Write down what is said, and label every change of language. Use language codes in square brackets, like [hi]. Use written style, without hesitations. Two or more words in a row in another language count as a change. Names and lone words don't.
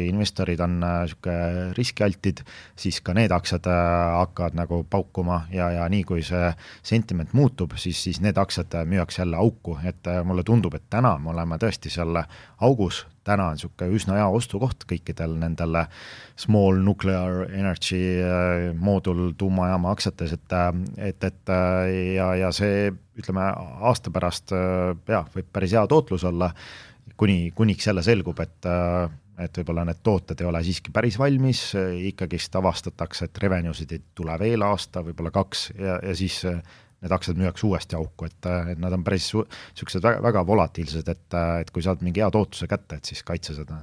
[et] investorid on riskialtid, siis ka need aktsiad hakkavad nagu paukuma ja nii kui see sentiment muutub, siis need aktsiad müüakse jälle auku, et mulle tundub, et täna me oleme tõesti seal augus, täna on üsna hea ostukoht kõikidel nendel [en] small nuclear energy [et] moodul tuumajaama aktsiates, et see, ütleme, aasta pärast võib päris hea tootlus olla, kuniks jälle selgub, et et võib-olla need tooted ei ole siiski päris valmis, ikkagist avastatakse, et revenue'sid ei tule veel aasta, võib-olla 2 ja siis need aktsiad müüakse uuesti auku, et nad on päris sellised väga volatiilsed, et kui saad mingi hea tootluse kätte, et siis kaitse seda.